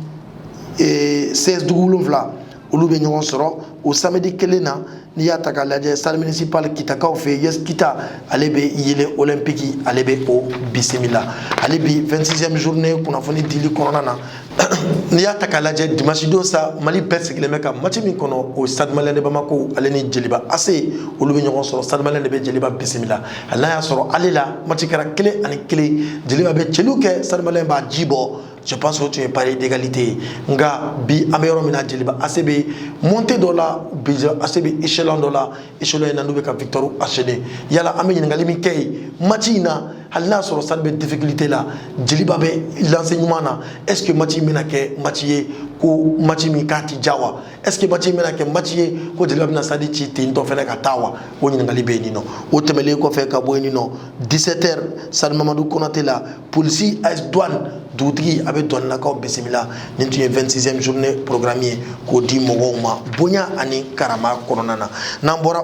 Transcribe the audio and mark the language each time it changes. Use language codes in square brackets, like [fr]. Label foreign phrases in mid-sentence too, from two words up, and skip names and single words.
[bm] CS Dugulonfila olu bɛ ɲɔgɔn sɔrɔ o samedi kelen na n'i y'a ta k'a lajɛ [fr] stade municipal [bm] Kitakaw fɛ Yes Kita ale bɛ Yele Olympique ale bɛ o bisimila ale bi [fr] 26e journée [bm] kunnafoni dili kɔnɔna na n'i y'a ta k'a lajɛ dimanche don sa Mali bɛɛ sigilen bɛ ka match min kɔnɔ o stade Malien de Bamako ale ni Jeliba Ase olu bɛ ɲɔgɔn sɔrɔ stade Malien de bɛ Jeliba bisimila hali n'a y'a sɔrɔ ale la match kɛra 1-1 Jeliba bɛ cɛliw kɛ stade Malien b'a ji bɔ [fr] je pense que tu es pari d'égalité [bm] nga bi an bɛ yɔrɔ min na Jeliba Ase bɛ montée dɔ la bi Ase bɛ échelon dɔ la échelon in na n'u bɛ ka [fr] victoire enchaîner [bm] yala an bɛ ɲininkali min kɛ yen match in na hali n'a sɔrɔ stade bɛ difficulté la Jeliba bɛ lancer ɲuman na [fr] est ce que [bm] match in bɛna kɛ match ye ko match min k'a ti ja wa [fr] est ce que [bm] match in bɛna kɛ match ye ko Jeliba bɛna stade ci ten tɔ fɛnɛ ka taa wa o ɲininkali bɛ yen nɔ o tɛmɛlen kɔfɛ ka bɔ yen nɔ 17h stade Mamadou Konaté la polisi AS Douane dugutigi a bɛ dɔnnilakaw bisimila nin tun ye [fr] 26e journée programme [bm] ye k'o di mɔgɔw ma bonya ani karama kɔnɔna na n'an bɔra